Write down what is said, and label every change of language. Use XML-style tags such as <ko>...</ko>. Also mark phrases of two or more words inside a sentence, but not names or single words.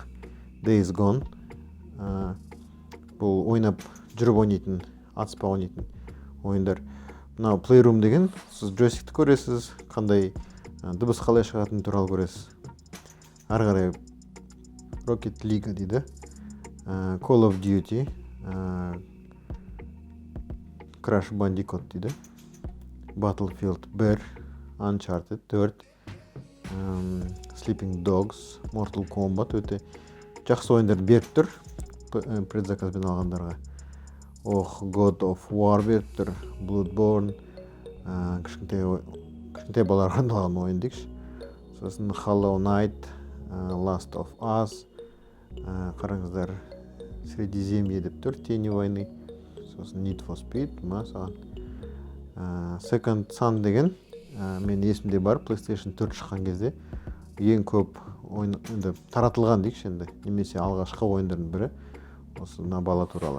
<kk>Days Gone. Бұл ойнап жүріп ойнайтын, атыспа ойнайтын ойындар. Мынау Playroom деген, сіз джойстикті көресіз, қандай дыбыс қалай шығатыны туралы көресіз. Ары қарай Rocket League дейді. Call of Duty, Crash Bandicoot дейді. Battlefield 1, Uncharted 4, Sleeping Dogs, Mortal Kombat өте жақсы ойындар беріп тұр предзаказбен алғандарға. God of War беріп тұр, Bloodborne, кішкентай балаларға арналған ойын дейікші. Сосын Hollow Knight, Last of Us, қараңыздар, Средиземье деп тұр, Тени войны. Сосын Need for Speed, саған. Second Son деген, мен есімде бар, PlayStation 4 шыққан кезде ең көп ойынды таратылған дейікші енді, немесе алғашқы ойындардың бірі осы мына бала туралы.</kk>